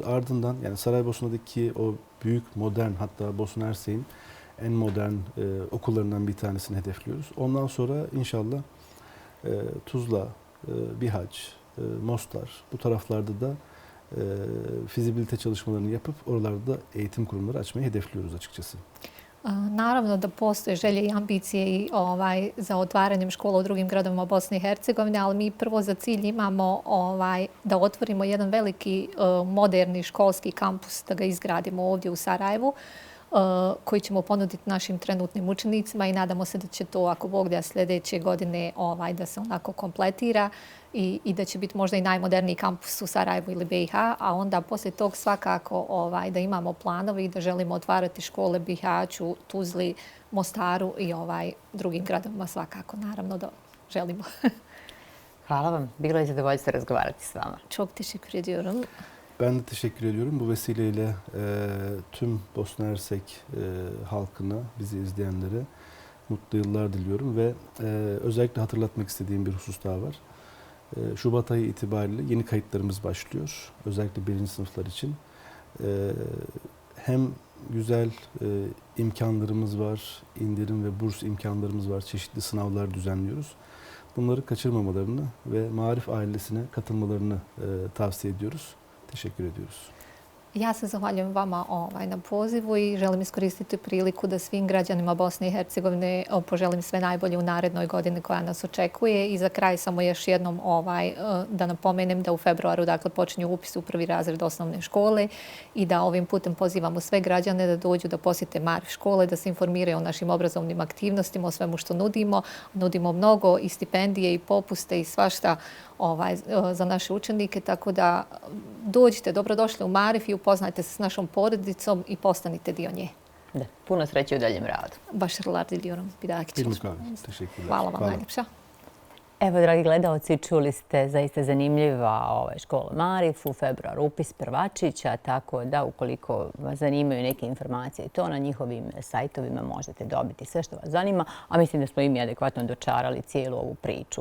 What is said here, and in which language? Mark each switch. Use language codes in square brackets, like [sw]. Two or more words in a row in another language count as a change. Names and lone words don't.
[tr] Ardından yani Saraybosna'daki o büyük modern, hatta Bosna Hersek'in en modern okullarından bir tanesini hedefliyoruz. Ondan sonra inşallah Tuzla, Bihaç, Mostar bu taraflarda da fizibilite çalışmalarını yapıp oralarda eğitim kurumları açmayı hedefliyoruz açıkçası. [bs] Naravno da postoje želje i ambicije za otvaranjem škola u drugim gradovima Bosne i Hercegovine, ali mi prvo za cilj imamo da otvorimo jedan veliki moderni školski kampus, da ga izgradimo ovdje u Sarajevu, koji ćemo ponuditi našim trenutnim učenicima i nadamo se da će to, ako Bog da, sljedeće godine da se onako kompletira i da će biti možda i najmoderniji kampus u Sarajevu ili BiH, a onda poslije tog svakako da imamo planovi i da želimo otvarati škole Bihaću, Tuzli, Mostaru i drugim gradovima svakako, naravno da želimo. Hvala vam. Bilo je zadovoljstvo razgovarati s vama. [tr] Çok teşekkür ediyorum. Ben de teşekkür ediyorum. Bu vesileyle tüm Bosna Hersek halkına, bizi izleyenlere mutlu yıllar diliyorum ve özellikle hatırlatmak istediğim bir husus daha var. Şubat ayı itibariyle yeni kayıtlarımız başlıyor. Özellikle 1. sınıflar için. Hem güzel imkanlarımız var, indirim ve burs imkanlarımız var. Çeşitli sınavlar düzenliyoruz. Bunları kaçırmamalarını ve Maarif ailesine katılmalarını tavsiye ediyoruz. Teşekkür ediyoruz. [bs] Ja se zahvaljujem vama na pozivu i želim iskoristiti priliku da svim građanima Bosne i Hercegovine poželim sve najbolje u narednoj godini koja nas očekuje. I za kraj samo još jednom da napomenem da u februaru počinju upis u 1. razred osnovne škole i da ovim putem pozivamo sve građane da dođu da posjete Maarif škole, da se informiraju o našim obrazovnim aktivnostima, o svemu što nudimo. Nudimo mnogo i stipendije i popuste i svašta za naše učenike, tako da dođite, dobrodošli u Maarif i upoznajte se s našom porodicom i postanite dio nje. Da, puno sreće u daljem radu. [tr] Başarılar diliyorum. Bir dahaki çalışma. Teşekkürler. [bs] Hvala vam najljepša. Evo, dragi gledalci, čuli ste zaista zanimljiva škola Maarif, u februaru upis prvačića, tako da ukoliko vas zanimaju neke informacije, to na njihovim sajtovima možete dobiti sve što vas zanima, a mislim da smo i mi adekvatno dočarali cijelu ovu priču.